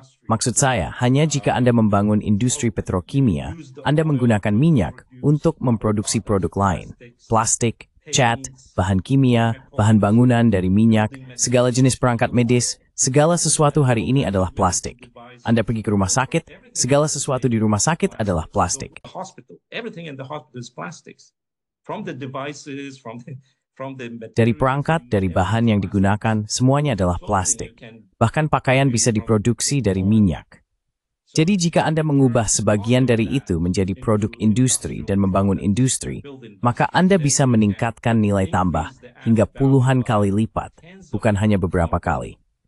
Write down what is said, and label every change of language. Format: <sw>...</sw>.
<id>Maksud saya, hanya jika Anda membangun industri petrokimia, Anda menggunakan minyak untuk memproduksi produk lain. Plastik, cat, bahan kimia, bahan bangunan dari minyak, segala jenis perangkat medis, segala sesuatu hari ini adalah plastik. Anda pergi ke rumah sakit, segala sesuatu di rumah sakit adalah plastik.</id> <en>hospital. Everything in the hospital is plastics. From the devices, from the</en> <id>Dari perangkat, dari bahan yang digunakan, semuanya adalah plastik. Bahkan pakaian bisa diproduksi dari minyak. Jadi jika Anda mengubah sebagian dari itu menjadi produk industri dan membangun industri, maka Anda bisa meningkatkan nilai tambah hingga puluhan kali lipat, bukan hanya beberapa kali.</id>